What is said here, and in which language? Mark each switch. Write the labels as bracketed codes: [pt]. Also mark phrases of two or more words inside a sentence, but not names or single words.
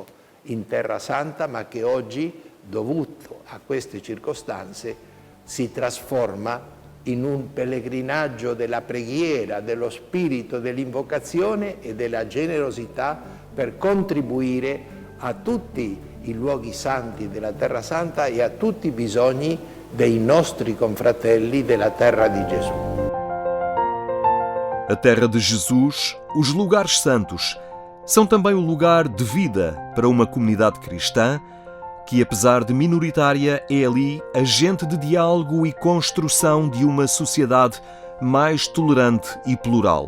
[it] in Terra Santa, ma che oggi, dovuto a queste circostanze, si trasforma in un pellegrinaggio della preghiera, dello spirito dell'invocazione e della generosità per contribuire a tutti i luoghi santi della Terra Santa e a tutti i bisogni dei nostri confratelli della terra di Gesù. [pt] A terra de Jesus, os lugares santos, são também o lugar de vida para uma comunidade cristã que, apesar de minoritária, é ali agente de diálogo e construção de uma sociedade mais tolerante e plural.